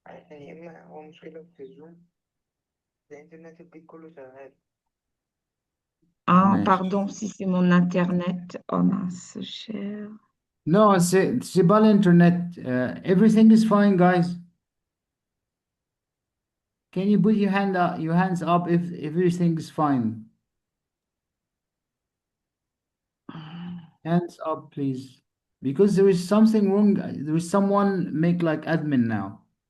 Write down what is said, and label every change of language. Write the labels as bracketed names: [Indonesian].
[Arabic] يعني إما هو مشكلة في الزوم الإنترنت البيت كله شغال. Ah, ماشي. [French] pardon si c'est mon internet. Oh mince, cher. [English] No, [French] c'est pas l'internet. [English] Everything is fine, guys. Can you put your hands up if everything is fine? Hands up, please. Because there is something wrong. There is someone make like admin now.